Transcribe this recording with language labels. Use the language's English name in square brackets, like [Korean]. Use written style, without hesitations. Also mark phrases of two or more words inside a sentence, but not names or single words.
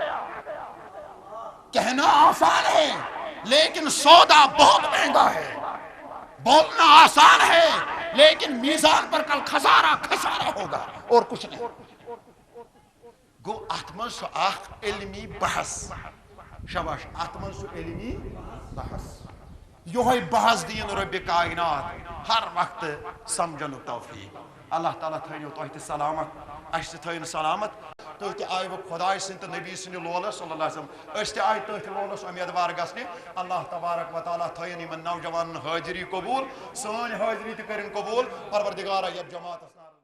[Urdu] کہنا آسان ہے لیکن سودا بہت مہنگا ہے بولنا آسان ہے لیکن میزان پر کل خسارہ ہوگا اور کچھ نہیں گو [Kashmiri] اتمن سو اخ علمی بحث شاباش اتمن سو علمی بحث یہ بحث دین رب کائنات ہر وقت سمجھن توفیق اللہ تعالیٰ تھٲینو تۄہہِ تہِ سلامت اسہِ تہِ تھٲیِن سلامت تُہۍ تہِ آیوٕ خۄداے سٕنٛدِ تہٕ نبی سٕنٛدِ لولس [Arabic] صلی اللہ علیہ وسلم [Kashmiri] أسۍ تہِ آیہِ تٔتھۍ لولس اُمیدوار گژھنہِ [Arabic] اللہ تبارک و تعالیٰ [Kashmiri] تھٲیِن یِمن نوجوانن حٲضری قبوٗل سٲنۍ حٲضری تہِ کٔرِن قبوٗل پروردگارا یتھ جماعتس